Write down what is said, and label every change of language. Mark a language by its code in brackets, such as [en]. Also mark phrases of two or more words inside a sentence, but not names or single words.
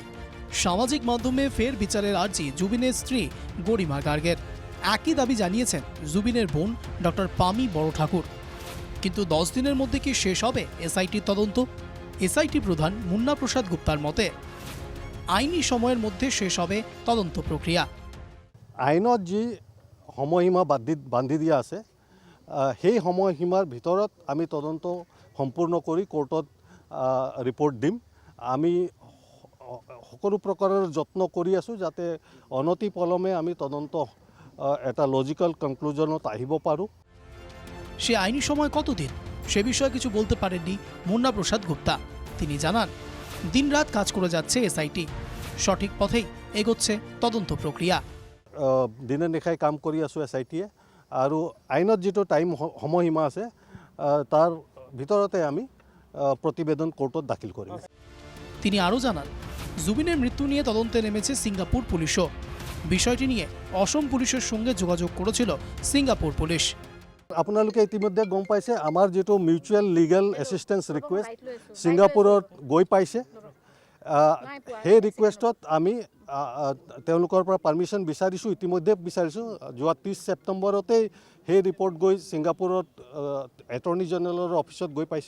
[bn] সামাজিক মাধ্যমে ফের বিচারের আর্জি জুবিনের স্ত্রী গরিমা গার্গের। একই দাবি জানিয়েছেন জুবিনের বোন ডক্টর পামি বড় ঠাকুর। কিন্তু 10 দিনের মধ্যে কি শেষ হবে এসআইটির তদন্ত? এসআইটি প্রধান মুন্না প্রসাদ গুপ্তার মতে আইনি সময়ের মধ্যে শেষ হবে তদন্ত প্ৰক্ৰিয়া। [as] আইনত যি সময়সীমা বান্ধি দিয়া আছে সেই সময়সীমাৰ ভিতৰত আমি তদন্ত সম্পূৰ্ণ কৰি কোৰ্টত ৰিপৰ্ট দিম। আমি সকলো প্ৰকাৰৰ যত্ন কৰি আছোঁ যাতে অনতি পলমে আমি তদন্ত এটা [en] logical conclusion [as] আহিব পাৰোঁ। [bn] সে আইনি সময় কতদিন সে বিষয়ে কিছু বলতে পারেননি মুন্না প্রসাদ গুপ্তা। তিনি জানান, দিনরাত কাজ করে যাচ্ছে এসআইটি, সঠিক পথেই এগোচ্ছে তদন্ত প্ৰক্ৰিয়া। [as] দিনে নিশাই কাম কৰি আছোঁ এসআইটিয়ে, আৰু আইনত যিটো টাইম সময়সীমা আছে তাৰ ভিতৰতে আমি প্ৰতিবেদন কোৰ্টত দাখিল কৰিম। [bn] তিনি আরও জানান, জুবিনের মৃত্যু নিয়ে তদন্তে নেমেছে সিঙ্গাপুর পুলিশও। বিষয়টি নিয়ে অসম পুলিশের সঙ্গে যোগাযোগ করেছিল সিঙ্গাপুর পুলিশ। [as] আপোনালোকে ইতিমধ্যে গম পাইছে আমাৰ যিটো [en] mutual legal assistance request [as] ছিংগাপুৰত গৈ পাইছে। সেই ৰিকুৱেষ্টত আমি তেওঁলোকৰ পৰা পাৰ্মিশ্যন বিচাৰিছোঁ, ইতিমধ্যে বিচাৰিছোঁ। যোৱা 30 ছেপ্টেম্বৰতেই সেই ৰিপৰ্ট গৈ ছিংগাপুৰত [en] attorney general office [as] গৈ পাইছে।